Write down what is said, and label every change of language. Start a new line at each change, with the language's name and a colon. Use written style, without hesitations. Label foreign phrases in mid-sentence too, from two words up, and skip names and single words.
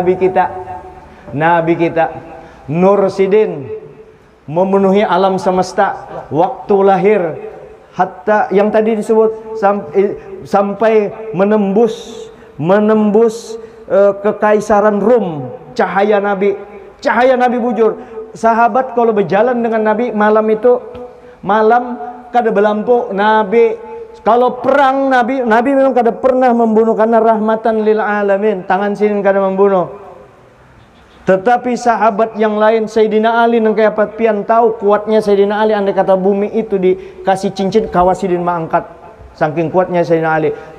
Banjar: Nur Sidin memenuhi alam semesta waktu lahir, hatta yang tadi disebut sampai menembus kekaisaran Rum. Cahaya Nabi bujur. Sahabat kalau berjalan dengan Nabi malam kada berlampu. Nabi kalau perang, Nabi memang kada pernah membunuh karena
Arabic: رحمة للعالمين.
Banjar: Tangan sini kada membunuh. Tetapi sahabat yang lain, Sayyidina Ali nang kaya pian tahu kuatnya Sayyidina Ali, andai kata bumi itu dikasih cincin kawasidin mengangkat, saking kuatnya Sayyidina Ali.